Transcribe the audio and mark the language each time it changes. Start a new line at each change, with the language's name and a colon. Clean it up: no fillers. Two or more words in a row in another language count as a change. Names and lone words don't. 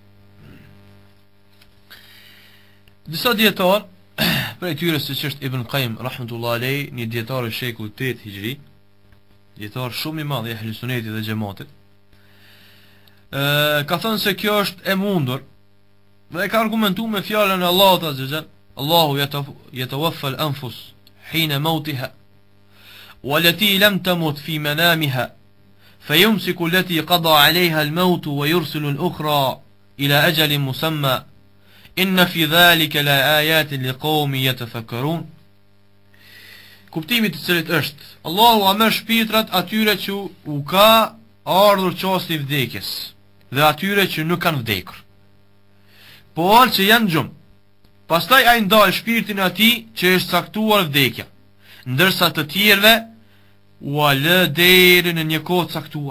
Albanian: Disa dietar, prej tyre siç është Ibn Qayyim
Arabic: رحمة الله عليه,
Albanian: një dietar i shekullit 8 Hijri, dietar shumë i madh i Ahlus Sunnetit dhe Xhamatit, ka thënë se kjo është e mundur dhe ka argumentuar me fjalën e Allahut
Arabic: عز وجل, الله يتوفى الأنفس حين موتها والتي لم تمت في منامها فيمسك التي قضى عليها الموت ويرسل الأخرى إلى أجل مسمى إن في ذلك لآيات لقوم يتفكرون.
Albanian: Kuptimi të cilit është, Allahu a merr shpirtrat atyre që u ka ardhur çasti i vdekjes dhe atyre që nuk kanë vdekur, por që janë gjumë. Pastaj ai ndal shpirtin e atij që është caktuar vdekja, ndërsa të tjerëve u lë deri në një kohë caktuar.